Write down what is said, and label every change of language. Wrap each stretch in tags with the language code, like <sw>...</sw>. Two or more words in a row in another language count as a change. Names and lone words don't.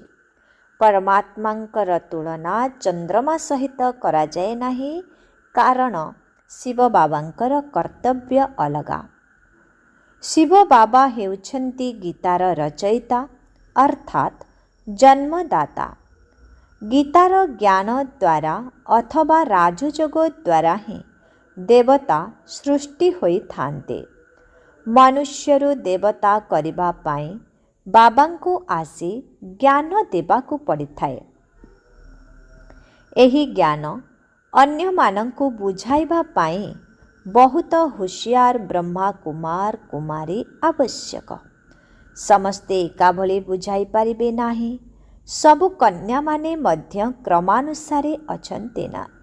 <or>ପରମାତ୍ମାଙ୍କର ତୁଳନା ଚନ୍ଦ୍ରମା ସହିତ କରା ଯାଏ ନାହିଁ, କାରଣ ଶିବ ବାବାଙ୍କର କର୍ତ୍ତବ୍ୟ ଅଲଗା। ଶିବ ବାବା ହେଉଛନ୍ତି ଗୀତାର ରଚୟିତା ଅର୍ଥାତ ଜନ୍ମଦାତା। ଗୀତାର ଜ୍ଞାନ ଦ୍ୱାରା ଅଥବା ରାଜଯୋଗ ଦ୍ୱାରା ହିଁ ଦେବତା ସୃଷ୍ଟି ହୋଇ ଥାନ୍ତି। ମନୁଷ୍ୟରୁ ଦେବତା କରିବା ପାଇଁ ବାବାଙ୍କୁ ଆସି ଜ୍ଞାନ ଦେବାକୁ ପଡ଼ିଥାଏ। ଏହି ଜ୍ଞାନ ଅନ୍ୟମାନଙ୍କୁ ବୁଝାଇବା ପାଇଁ ବହୁତ ହୁସିଆର ବ୍ରହ୍ମା କୁମାର କୁମାରୀ ଆବଶ୍ୟକ। ସମସ୍ତେ ଏକାଭଳି ବୁଝାଇ ପାରିବେ ନାହିଁ। ସବୁ କନ୍ୟାମାନେ ମଧ୍ୟ କ୍ରମାନୁସାରେ ଅଛନ୍ତି ନା।</or>